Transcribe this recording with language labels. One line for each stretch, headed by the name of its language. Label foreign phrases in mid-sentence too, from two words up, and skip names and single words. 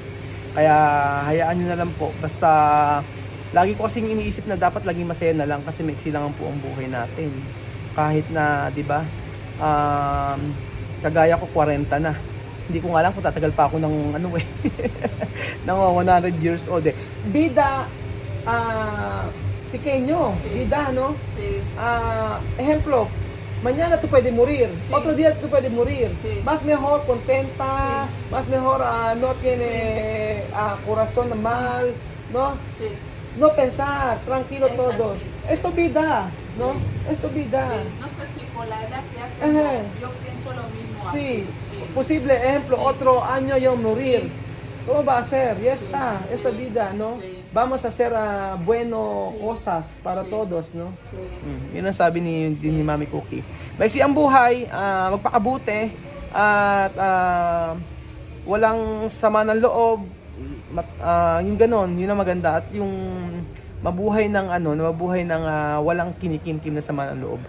Filipino: Kaya hayaan nyo na lang po. Basta lagi ko kasing iniisip na dapat laging masaya na lang kasi maiksi lang po ang buhay natin. Kahit na, di ba, kagaya ko 40 na. Hindi ko nga lang kung tatagal pa ako ng ano ng 100
English: years old
Filipino: eh.
Spanish: Bida, pequeño, Sí. vida, ¿no? Sí, Ejemplo, mañana tú puedes morir, Sí. otro día tú puedes morir, Sí. más mejor contenta, Sí. más mejor no tiene corazón mal, ¿no? sí, No pensar, tranquilo Es todos. así. Esto vida, ¿no? Sí. Esto vida. sí. No sé si por la edad que ya tengo, Ajá. yo pienso lo mismo Sí, así. posible ejemplo, Sí. otro año yo morir. Sí. ¿Cómo va a ser? Ya Sí, está, sí, esta vida, ¿no? sí. Vamos a hacer buenas Sí. cosas para Sí. todos, ¿no? Sí.
Filipino: Yun ang sabi ni Mami Cookie. Maiksi ang buhay, magpakabuti, at walang sama ng loob, yung ganon, yun ang maganda. At yung mabuhay ng walang kinikimkim na sama ng loob.